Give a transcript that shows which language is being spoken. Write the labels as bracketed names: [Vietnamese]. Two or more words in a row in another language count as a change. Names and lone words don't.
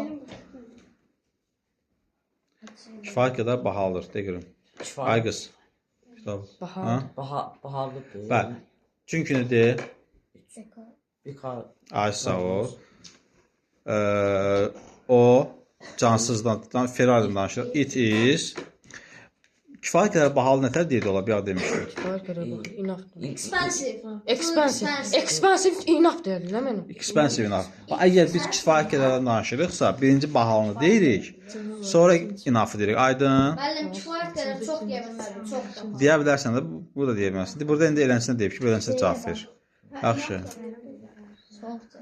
[Azerbaijani] kifayət qədər bahalıdır, de görüm. Ay qız. Kitab. Ha? Bahalıdır. Bəli. Çünki nədir? Because Ay sağ ol. O cansızdan Ferrari'dən danışır. [English] It is [Azerbaijani] Kifayət qədər bahalı nətər deyildi ola bir demişdik. Kifayət qədər bax, enough. Expensive. Expensive. [English] Expensive enough [Azerbaijani] deyirdi, nə mənim? [English] Expensive enough. [Azerbaijani] Əgər biz kifayət qədərdən danışırıqsa, birinci bahalını deyirik, sonra enough deyirik. Aydın. Müəllim kifayət qədər çox deyə bilmərəm, çox da. Deyə bilərsən də bu da deyə bilməzsən. Burada indi eləncəsinə deyib ki, beləncəsinə cavab ver. Yaxşı. Çoxdur.